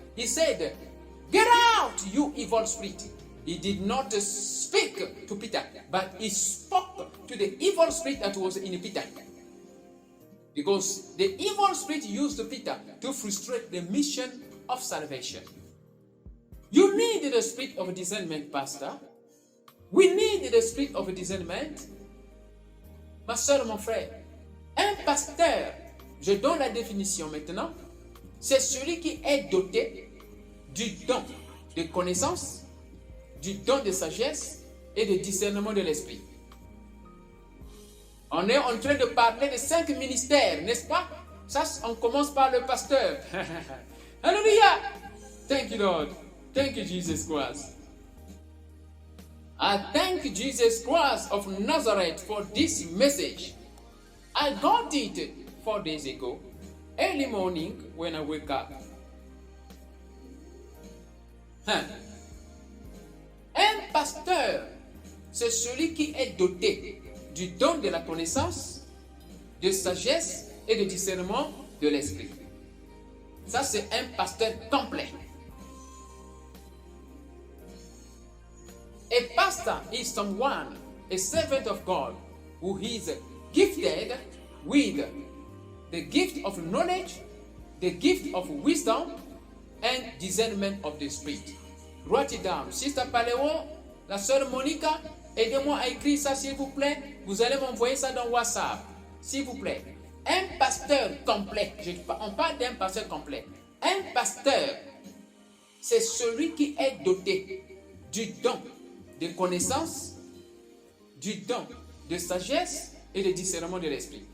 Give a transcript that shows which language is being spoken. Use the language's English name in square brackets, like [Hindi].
[English] He said, "Get out, you evil spirit." He did not speak to Peter, but he spoke to the evil spirit that was in Peter. Because the evil spirit used Peter to frustrate the mission of salvation. You need the spirit of discernment, Pastor. We need the spirit of discernment. [French] Ma soeur, mon frère, un pasteur, je donne la définition maintenant, c'est celui qui est doté du don de connaissance, du don de sagesse et de discernement de l'esprit. On est en train de parler de 5 ministères, n'est-ce pas? Ça, on commence par le pasteur. [English] Alléluia! Thank you, Lord. Thank you, Jesus Christ. I thank Jesus Christ of Nazareth for this message. I got it 4 days ago, early morning when I wake up. [French] Un pasteur, c'est celui qui est doté du don de la connaissance, de sagesse et de discernement de l'esprit. Ça, c'est un pasteur complet. [English] A pastor is someone, a servant of God, who is gifted with the gift of knowledge, the gift of wisdom, and discernment of the spirit. Write it down. [French] Sister Paléon, la sœur Monica, aidez-moi à écrire ça s'il vous plaît. Vous allez m'envoyer ça dans WhatsApp, s'il vous plaît. Un pasteur complet, on parle d'un pasteur complet. Un pasteur, c'est celui qui est doté du don de connaissance, du don de sagesse et de discernement de l'esprit.